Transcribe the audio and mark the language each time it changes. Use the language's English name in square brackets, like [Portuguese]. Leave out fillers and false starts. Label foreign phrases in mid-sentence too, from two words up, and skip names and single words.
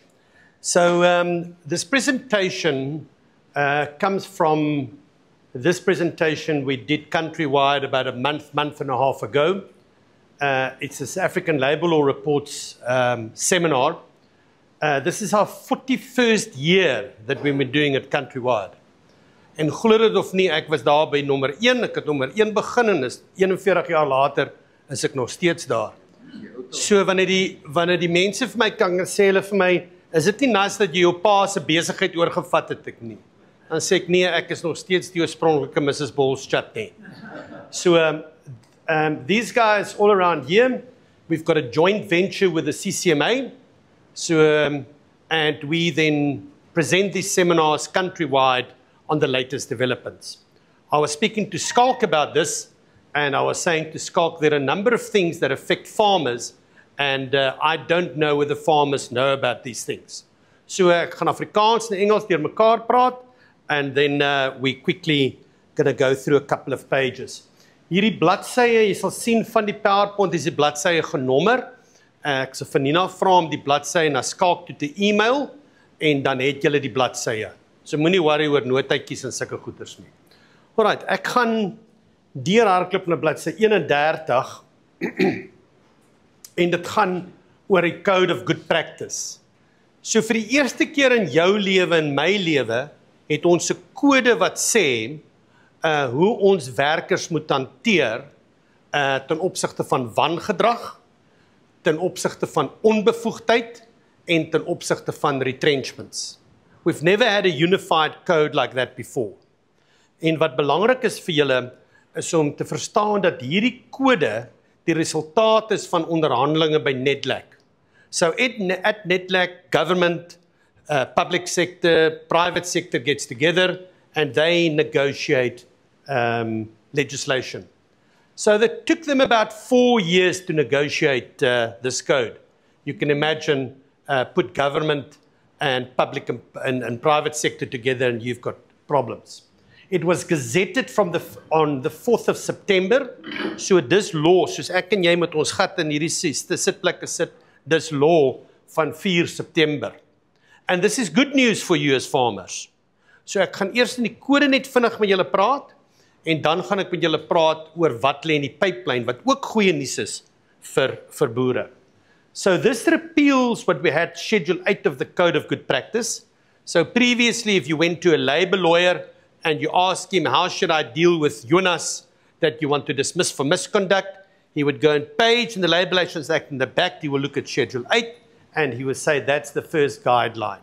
[English] So this presentation comes from this presentation we did countrywide about a month and a half ago. It's this African Labour Law Reports seminar. This is our 41st year that we've been doing it countrywide. [Afrikaans] En glo dit of nie, ek was daar by nommer 1, ek het nommer 1 begin en is 41 jaar later is ek nog steeds daar. So wanneer die mense vir my kan sê hulle vir my, is dit nie nice dat jy jou pa se besigheid oorgevat het ek nie. Dan sê ek nee, ek is nog steeds die oorspronklike Mrs. Bolschat nie. [English] So these guys all around here, we've got a joint venture with the CCMA. So and we then present these seminars countrywide on the latest developments. I was speaking to Skalk about this, and I was saying to Skalk there are a number of things that affect farmers, and I don't know whether farmers know about these things. [Afrikaans] So ek gaan Afrikaans en Engels deur mekaar praat, [English] and then we quickly going to go through a couple of pages. [Afrikaans] Hierdie bladsye, jy sal sien van die PowerPoint is die bladsye genommer. Ek sal vir Nina vra om die bladsye na Skalk toe te e-mail, en dan het julle die bladsye. So moenie worry oor notaatjies en sulke goeders nie. Alright, ek gaan deurhardloop na bladsy 31 en dit gaan oor die Code of Good Practice. So vir die eerste keer in jou lewe en my lewe het ons 'n kode wat sê hoe ons werkers moet hanteer ten opsigte van wangedrag, ten opsigte van onbevoegdheid en ten opsigte van retrenchments. [English] We've never had a unified code like that before. [Afrikaans] En wat belangrik is vir julle, is om te verstaan dat hierdie kode die resultaat is van onderhandelinge by NEDLAC. [English] So at NEDLAC, government, public sector, private sector gets together and they negotiate legislation. So that took them about 4 years to negotiate this code. You can imagine put government and public and private sector together and you've got problems. It was gazetted on the 4th of September. [Afrikaans] So dis law, soos ek en jy met ons gat in hierdie sitplekke sit, dis law van 4 September. [English] And this is good news for you as farmers. [Afrikaans] So ek gaan eers in die kode net vinnig met julle praat, en dan gaan ek met julle praat oor wat lê in die pipeline, wat ook goeie nuus is vir boere. [English] So this repeals what we had Schedule 8 of the Code of Good Practice. So previously, if you went to a labor lawyer and you asked him, how should I deal with Jonas that you want to dismiss for misconduct, he would go and page in the Labor Relations Act in the back, he will look at Schedule 8, and he would say that's the first guideline.